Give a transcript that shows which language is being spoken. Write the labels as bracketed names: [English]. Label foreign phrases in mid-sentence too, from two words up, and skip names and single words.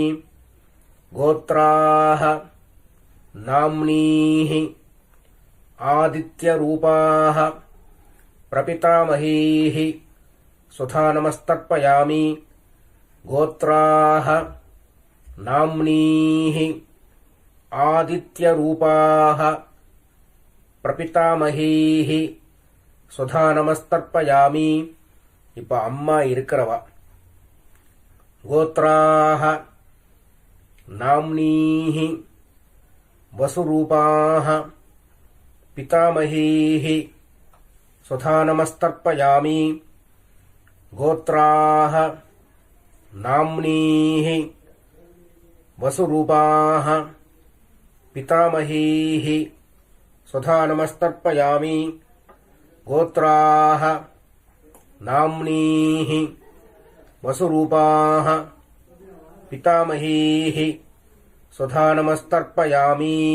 [Sanskrit] गोत्राः नाम्नीः आदित्यरूपाः प्रपितामहीः स्वधा नमस्तर्पयामि. गोत्राः नाम्नीः आदित्यरूपाः प्रपितामहीः स्वधा नमस्तर्पयामि. [Tamil] இப்ப அம்மா இருக்கிறவா [Sanskrit] गोत्राः नाम्नीः वसुरूपाः पितामहीः स्वधा नमस्तर्पयामि. गोत्राः नाम्नीः वसुरूपाः पितामहीः स्वधा नमस्तर्पयामि गोत्राः नाम्नीः वसुरूपाः पितामहीः स्वधा नमस्तर्पयामि